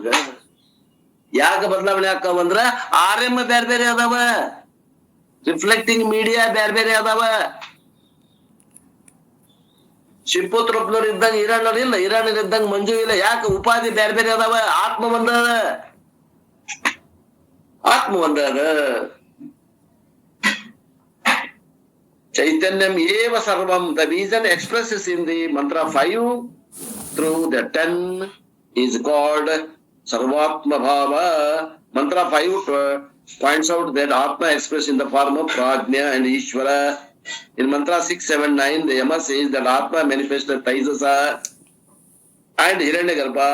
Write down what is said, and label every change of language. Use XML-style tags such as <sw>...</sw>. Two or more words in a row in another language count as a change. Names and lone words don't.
<kn>ಯಾಕ ಬದಲಾವಣೆ ಆಕಾವಂದ್ರ RM ಬೇರೆ ಬೇರೆ ಅದಾವ,</kn> <en>reflecting media</en> <kn>ಬೇರೆ ಬೇರೆ ಅದಾವ. ಶಿವಪುತ್ರಪ್ಪನವ್ರು ಇದ್ದಂಗ ಹಿರಣ್ಣರು ಇಲ್ಲ, ಹಿರಣ್ಯರ್ ಇದ್ದಂಗ ಮಂಜು ಇಲ್ಲ. ಯಾಕ? ಉಪಾಧಿ ಬೇರೆ ಬೇರೆ ಅದಾವ. ಆತ್ಮ ಒಂದದ, ಆತ್ಮ ಒಂದದ.</kn> <sa>चैतन्यम् एव सर्वम्.</sa> <en>The reason expresses in the mantra 5 through the 10 is called</en> <sa>सर्वात्म भाव.</sa> <en>Mantra 5 points out that Atma expressed in the form of Prajna and Ishvara. In mantra 6, 7, 9, the Yama says that Atma manifested Taijasa and Hiranyagarbha.</en>